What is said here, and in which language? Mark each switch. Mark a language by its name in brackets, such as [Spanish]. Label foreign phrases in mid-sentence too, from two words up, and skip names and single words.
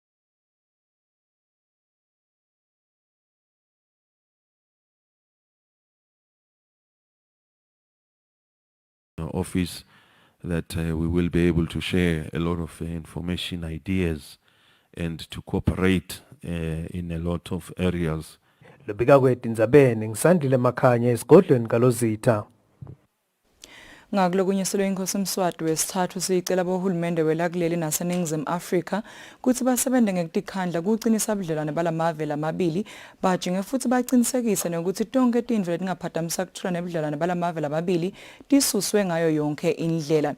[English] office, that we will be able to share a lot of information, ideas, and to cooperate in a lot of areas. [Swati] Lobika kweTindzabeni ngisandile Makhanya esigodlweni kaLozitha. Ngakulokunyeselwe inkosi Mswati wesithathu siyicela bohulumende welakuleli naseningizimu Afrika kuthi basebente ngekutikhandla kuqinisa ubudlelwane balamave lamabili bajinge futhi baqinisekise nokuthi tonke tintfo letingaphatamisa kuthola nebudlelwane balamave lamabili tisuswe ngayo yonke indlela.